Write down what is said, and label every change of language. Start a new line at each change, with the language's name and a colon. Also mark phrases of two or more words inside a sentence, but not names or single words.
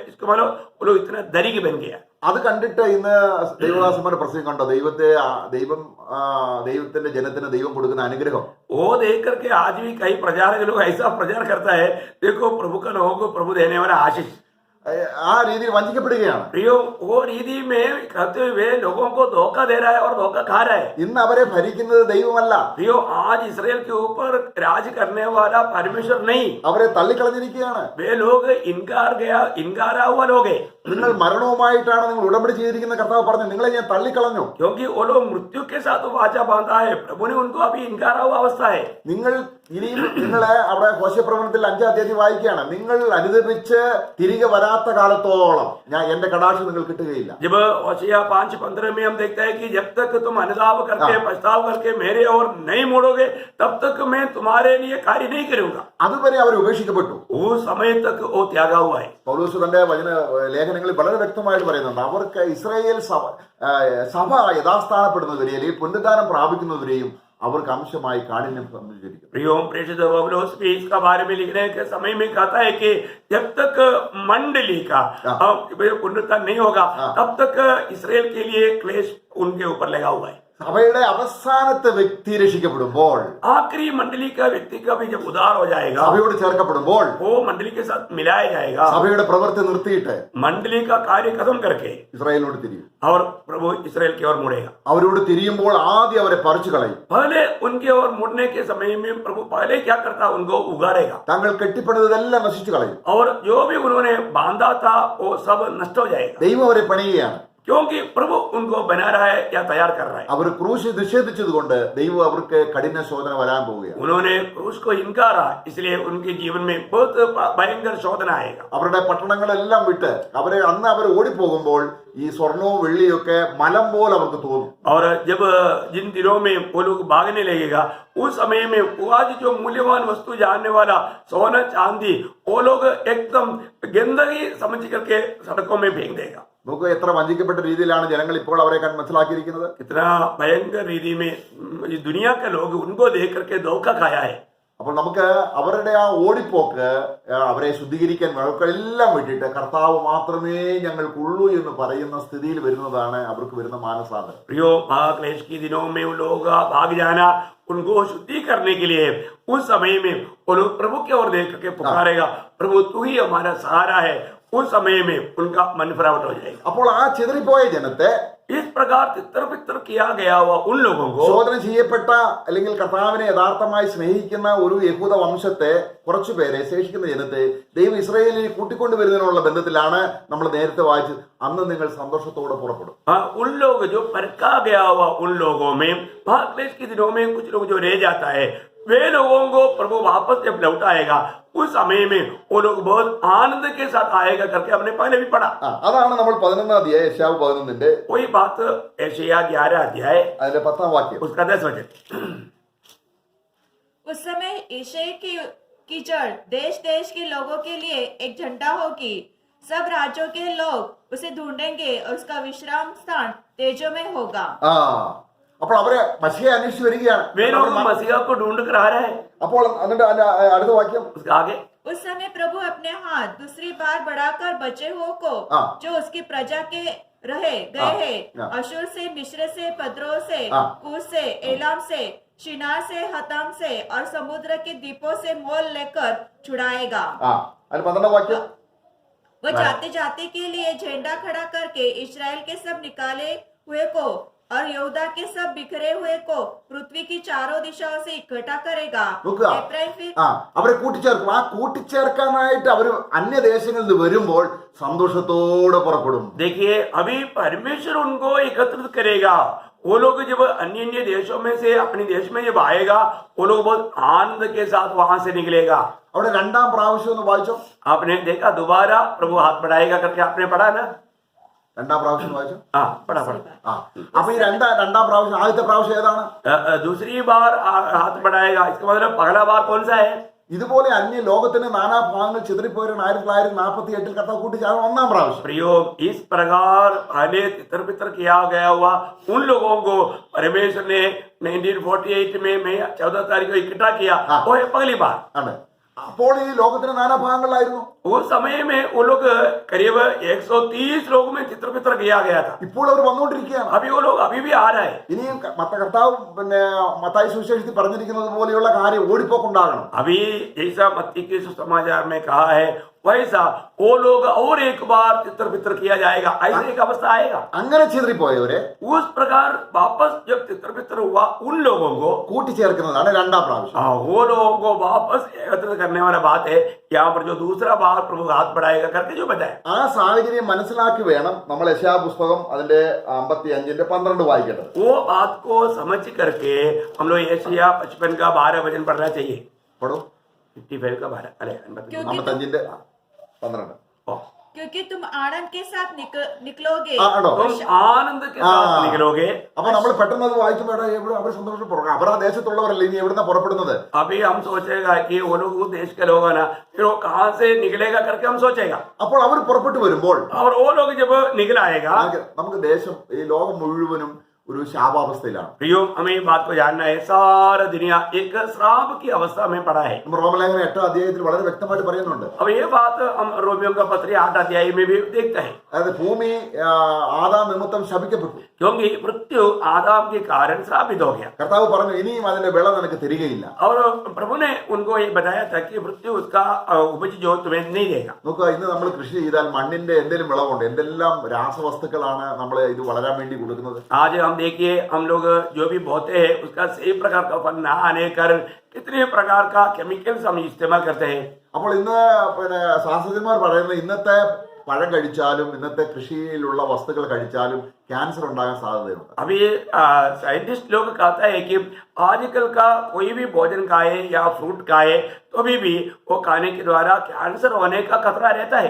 Hindi: इसको मतलब वो लोग इतना धनिक बन गया।
Malayalam: അത് കണ്ടിട്ട് ഇന്ന് ദൈവദാസന്മാരുടെ പ്രസംഗം കണ്ടോ? ദൈവത്തിന്റെ ജനത്തിന് ദൈവം കൊടുക്കുന്ന അനുഗ്രഹം.
Hindi: वो देख करके आज भी कई प्रचारक लोग ऐसा प्रचार करता है, देखो प्रभु का लोगों को प्रभु देने वाला आशीष।
Malayalam: ആ രീതിയിൽ വഞ്ചിക്കപ്പെടുകയാണ്.
Hindi: प्रियो वो रीति में कहते हुए लोगों को धोखा दे रहा है और धोखा खा रहा है.
Malayalam: ഇന്ന് അവരെ ഭരിക്കുന്നത് ദൈവമല്ല,
Hindi: प्रियो आज इसराइल के ऊपर राज करने वाला परमेश्वर नहीं,
Malayalam: അവരെ തള്ളിക്കളഞ്ഞിരിക്കുകയാണ്.
Hindi: वे लोग इनकारा हुआ लोग है.
Malayalam: നിങ്ങൾ മരണവുമായിട്ടാണ് നിങ്ങൾ ഉടമ്പടി ചെയ്തിരിക്കുന്ന കർത്താവ് പറഞ്ഞു, നിങ്ങളെ ഞാൻ തള്ളിക്കളഞ്ഞു.
Hindi: क्योंकि वो लोग मृत्यु के साथ वाचा बांधा है, प्रभु ने उनको अभी इनकारा हुआ अवस्था है.
Malayalam: നിങ്ങൾ ഇനിയും നിങ്ങളെ അവിടെ ഹോശപ്രവചനത്തിൽ 5-ാം അധ്യായം വായിക്കുകയാണ്, നിങ്ങൾ അനുദപിച്ച് തിരികെ വരാത്ത കാലത്തോളം ഞാൻ എന്റെ കടാക്ഷം നിങ്ങൾ കിട്ടുകയില്ല.
Hindi: जब होशिया 5:15 में हम देखते हैं कि जब तक तुम अनुताप करके पछताव करके मेरे ओर नहीं मुड़ोगे तब तक मैं तुम्हारे लिए कार्य नहीं करूंगा.
Malayalam: അതുവരെ അവർ ഉപേക്ഷിക്കപ്പെട്ടു.
Hindi: उस समय तक वो त्यागा हुआ है.
Malayalam: പൗലോസ് തന്റെ ലേഖനങ്ങളിൽ വളരെ വ്യക്തമായിട്ട് പറയുന്നുണ്ട്, അവർക്ക് ഇസ്രായേൽ സഭ യഥാസ്ഥാനപ്പെടുന്നവരെ അല്ലെങ്കിൽ പുനരുദ്ധാനം പ്രാപിക്കുന്നവരെയും അവർക്ക് अंशമായി കാഠിന്യം സംഭവിച്ചിരിക്കും.
Hindi: प्रियोम प्रेषित पौलुस भी इसका बारे में लिखने के समय में कहता है कि जब तक मंडली का पुनरुत्थान नहीं होगा तब तक इसराइल के लिए क्लेश उनके ऊपर लगा हुआ है.
Malayalam: സഭയുടെ അവസാനത്തെ വ്യക്തി രക്ഷിക്കപ്പെടുമ്പോൾ,
Hindi: आखिरी मंडली का व्यक्ति का भी जब उद्धार हो जाएगा,
Malayalam: സഭയോട് ചേർക്കപ്പെടുമ്പോൾ,
Hindi: वो मंडली के साथ मिलाया जाएगा,
Malayalam: സഭയുടെ പ്രവൃത്തി നിർത്തിയിട്ട്
Hindi: मंडली का कार्य खत्म करके
Malayalam: ഇസ്രായേലിനോട് തിരിയും.
Hindi: और प्रभु इसराइल की ओर मुड़ेगा.
Malayalam: അവരോട് തിരിയുമ്പോൾ ആദ്യം അവരെ പറിച്ചു കളയും.
Hindi: पहले उनके ओर मुड़ने के समय में प्रभु पहले क्या करता, उनको उगाड़ेगा
Malayalam: തങ്ങൾ കെട്ടിപ്പണിതെല്ലാം നശിച്ചു കളയും.
Hindi: और जो भी उन्होंने बांधा था वो सब नष्ट हो जाएगा.
Malayalam: ദൈവം അവരെ പണിയുകയാണ്.
Hindi: क्योंकि प्रभु उनको बना रहा है या तैयार कर रहा है.
Malayalam: അവർ ക്രൂശ് നിഷേധിച്ചതുകൊണ്ട് ദൈവം അവർക്ക് കഠിന ശോധന വരാൻ പോവുകയാണ്.
Hindi: उन्होंने क्रूस को इनकारा, इसलिए उनके जीवन में बहुत भयंकर शोधना आएगा.
Malayalam: അവരുടെ പട്ടണങ്ങളെല്ലാം വിട്ട് അന്ന് അവർ ഓടിപ്പോകുമ്പോൾ ഈ സ്വർണവും വെള്ളിയും ഒക്കെ മലം പോലെ അവർക്ക് തോന്നും.
Hindi: और जब जिन दिनों में वो लोग भागने लगेगा उस समय में वो आज जो मूल्यवान वस्तु जानने वाला सोना चांदी वो लोग एकदम गंदगी समझ करके सड़कों में फेंक देगा.
Malayalam: നമുക്ക് എത്ര വഞ്ചിക്കപ്പെട്ട രീതിയിലാണ് ജനങ്ങൾ ഇപ്പോൾ അവരെ മനസ്സിലാക്കിയിരിക്കുന്നത്.
Hindi: कितना भयंकर रीति में इस दुनिया के लोग उनको देख करके धोखा खाया है.
Malayalam: അപ്പോൾ നമുക്ക് അവരുടെ ആ ഓടിപ്പോക്ക് അവരെ ശുദ്ധീകരിക്കാൻ എല്ലാം വിട്ടിട്ട് കർത്താവ് മാത്രമേ ഞങ്ങൾക്കുള്ളൂ എന്ന് പറയുന്ന സ്ഥിതിയിൽ വരുന്നതാണ് അവർക്ക് വരുന്ന മാനസാന്തരം.
Hindi: प्रियो महाक्लेश के दिनों में वो लोग भाग जाना उनको शुद्धि करने के लिए उस समय में वो लोग प्रभु की ओर देख करके पुकारेगा, प्रभु तू ही हमारा सहारा है. उस समय में उनका मन फरावट हो जाएगा.
Malayalam: അപ്പോൾ ആ ചിതറിപ്പോയ ജനത്തെ
Hindi: इस प्रकार तितर बितर किया गया हुआ उन लोगों को,
Malayalam: ശോധന ചെയ്യപ്പെട്ട അല്ലെങ്കിൽ കർത്താവിനെ യഥാർത്ഥമായി സ്നേഹിക്കുന്ന ഒരു യഹൂദ വംശത്തെ കുറച്ചുപേരെ ശേഷിക്കുന്ന ജനത്തെ ദൈവം ഇസ്രായേലിൽ കൂട്ടിക്കൊണ്ടുവരുന്നതിനുള്ള ബന്ധത്തിലാണ് നമ്മൾ നേരത്തെ വായിച്ചത്, അന്ന് നിങ്ങൾ സന്തോഷത്തോടെ പുറപ്പെടും.
Hindi: उन लोग जो परखा गया हुआ उन लोगों में महाक्लेश के दिनों में कुछ लोग जो रह जाता है वे लोगों को प्रभु वापस जब लौटाएगा उस समय में वो लोग बहुत आनंद के साथ आएगा करके हमने पहले भी पढ़ा.
Malayalam: അതാണ് നമ്മൾ 11-ാം അധ്യായം യെശയ്യാവ് 11-ന്റെ
Hindi: वही बात यशायाह 11 अध्याय
Malayalam: അതിന്റെ 10-ാം വാക്യം.
Hindi: उसका 10 वचन. उस समय ईशय की जड़ देश देश के लोगों के लिए एक झंडा होगी. सब राज्यों के लोग उसे ढूंढेंगे और उसका विश्राम स्थान तेजों में होगा.
Malayalam: അപ്പോൾ അവരെ മശിയെ അന്വേഷിച്ച് വരികയാണ്.
Hindi: वे लोग मसीहा को ढूंढ कर आ रहे हैं.
Malayalam: അപ്പോൾ എന്നിട്ട് അടുത്ത വാക്യം,
Hindi: उसका आगे, उस समय प्रभु अपने हाथ दूसरी बार बढ़ाकर बचे हुओं को जो उसकी प्रजा के रहे गए हैं, अशूर से, मिस्र से, पद्रो से, कूश से, एलाम से, शिनार से, हताम से और समुद्र के द्वीपों से मोल लेकर छुड़ाएगा.
Malayalam: അതിന് 12-ാം വാക്യം,
Hindi: वो जाते जाते के लिए झंडा खड़ा करके इस्राएल के सब निकाले हुए को और यहूदा के सब बिखरे हुए को पृथ्वी की चारों दिशाओं से इकट्ठा करेगा.
Malayalam: അവരെ കൂട്ടിച്ചേർക്കും. ആ കൂട്ടിച്ചേർക്കാനായിട്ട് അവർ അന്യദേശങ്ങളിൽ നിന്ന് വരുമ്പോൾ സന്തോഷത്തോടെ പുറപ്പെടും.
Hindi: देखिए अभी परमेश्वर उनको एकत्रित करेगा. वो लोग जब अन्य अन्य देशों में से अपने देश में जब आएगा वो लोग बहुत आनंद के साथ वहां से निकलेगा.
Malayalam: അവിടെ 2-ാം പ്രാവശ്യം ഒന്ന് വായിച്ചോ.
Hindi: आपने देखा दोबारा प्रभु हाथ बढ़ाएगा करके आपने पढ़ा ना.
Malayalam: 2-ാം പ്രാവശ്യം വായിച്ചോ.
Hindi: पढ़ा.
Malayalam: അപ്പൊ ഈ 2-ാം പ്രാവശ്യം, ആദ്യത്തെ പ്രാവശ്യം ഏതാണ്?
Hindi: दूसरी बार हाथ बढ़ाएगा, इसका मतलब पहला बार कौन सा है?
Malayalam: ഇതുപോലെ അന്യ ലോകത്തിന്റെ നാനാഭാഗങ്ങൾ ചിതറിപ്പോയവരാണ് 1948 കർത്താവ് കൂട്ടിച്ചേർന്ന 1-ാം പ്രാവശ്യം.
Hindi: प्रयोग इस प्रकार पहले तितर बितर किया गया हुआ उन लोगों को परमेश्वर ने 1948 में 14 तारीख को इकट्ठा किया, वो है पहली बार.
Malayalam: ആണ്. അപ്പോൾ ഈ ലോകത്തിന്റെ നാനാഭാഗങ്ങളിലായിരുന്നു.
Hindi: उस समय में वो लोग करीब 130 लोगों में चित्र बितर किया गया था.
Malayalam: ഇപ്പോൾ അവർ വന്നുകൊണ്ടിരിക്കുകയാണ്.
Hindi: अभी वो लोग अभी भी आ रहा है.
Malayalam: ഇനിയും കർത്താവ് മത്തായി സുവിശേഷത്തിൽ പറഞ്ഞിരിക്കുന്നത് പോലെയുള്ള കാര്യം ഓടിപ്പോക്കുണ്ടാകണം.
Hindi: अभी जैसा मत्ती के सुसमाचार में कहा है वैसा वो लोग और एक बार तितर बितर किया जाएगा, ऐसा एक अवस्था आएगा।
Malayalam: അങ്ങനെ ചിതറിപ്പോയവരെ
Hindi: उस प्रकार वापस जब तितर बितर हुआ उन लोगों को
Malayalam: കൂട്ടിച്ചേർക്കുന്നതാണ് രണ്ടാം പ്രാവശ്യം.
Hindi: वो लोगों को वापस एकत्रित करने वाला बात है यहाँ पर जो दूसरा बार प्रभु हाथ बढ़ाएगा करके जो बताया।
Malayalam: ആ സാഹചര്യം മനസ്സിലാക്കി വേണം നമ്മൾ യെശയ്യാ പുസ്തകം അതിന്റെ 55:12 വായിക്കേണ്ടത്.
Hindi: वो बात को समझ करके हम लोग यशायाह 55 का 12 वचन पढ़ना चाहिए।
Malayalam: പടോ
Hindi: 55 का 12 अरे 55:12. क्योंकि तुम आनंद के साथ निकलोगे
Malayalam: ആണോ?
Hindi: तुम आनंद के साथ निकलोगे।
Malayalam: അപ്പൊ നമ്മൾ പെട്ടെന്ന് അത് വായിക്കുമ്പോൾ അവർ സന്തോഷം പുറകെ അവർ ആ ദേശത്തുള്ളവരല്ലേ, ഇനി എവിടുന്ന പുറപ്പെടുന്നത്?
Hindi: अभी हम सोचेगा कि वो लोग उस देश के लोग है ना, फिर वो कहाँ से निकलेगा करके हम सोचेगा।
Malayalam: അപ്പോൾ അവർ പുറപ്പെട്ടു വരുമ്പോൾ
Hindi: और वो लोग जब निकल आएगा,
Malayalam: നമുക്ക് ദേശം ഈ ലോകം മുഴുവനും ഒരു ശാപാവസ്ഥയിലാണ്.
Hindi: प्रियो हमें ये बात को जानना है, सारा दुनिया एक श्राप की अवस्था में पड़ा है।
Malayalam: നമ്മൾ റോമലേഖനം 8 അധ്യായത്തിൽ വളരെ വ്യക്തമായിട്ട് പറയുന്നുണ്ട്.
Hindi: अब ये बात हम रोमियो का पत्री 8 अध्याय में भी देखते हैं,
Malayalam: അതായത് ഭൂമി ആദാം നിമിത്തം ശപിക്കപ്പെട്ടു.
Hindi: क्योंकि मृत्यु आदम के कारण श्रापित हो गया।
Malayalam: കർത്താവ് പറഞ്ഞു ഇനിയും അതിന്റെ വിള നിനക്ക് തരികയില്ല.
Hindi: और प्रभु ने उनको ये बताया था कि मृत्यु उसका उपज जो तुम्हें नहीं देगा।
Malayalam: നോക്കുക, ഇന്ന് നമ്മൾ കൃഷി ചെയ്താൽ മണ്ണിന്റെ എന്തെങ്കിലും വിളവുണ്ട്, എന്തെല്ലാം രാസവസ്തുക്കളാണ് നമ്മൾ ഇത് വളരാൻ വേണ്ടി കൊടുക്കുന്നത്.
Hindi: आज हम देखिए, हम लोग जो भी बोते हैं उसका सही प्रकार का फल ना आने कारण कितने प्रकार का केमिकल्स हम इस्तेमाल करते हैं।
Malayalam: അപ്പോൾ ഇന്ന് ശാസ്ത്രജ്ഞന്മാർ പറയുന്നത് ഇന്നത്തെ പഴം കഴിച്ചാലും ഇന്നത്തെ കൃഷിയിലുള്ള വസ്തുക്കൾ കഴിച്ചാലും ക്യാൻസർ ഉണ്ടാകാൻ സാധ്യതയുണ്ട്.
Hindi: अभी साइंटिस्ट लोग कहता है कि आजकल का कोई भी भोजन खाए या फ्रूट खाए तो भी वो खाने के द्वारा कैंसर होने का खतरा रहता है,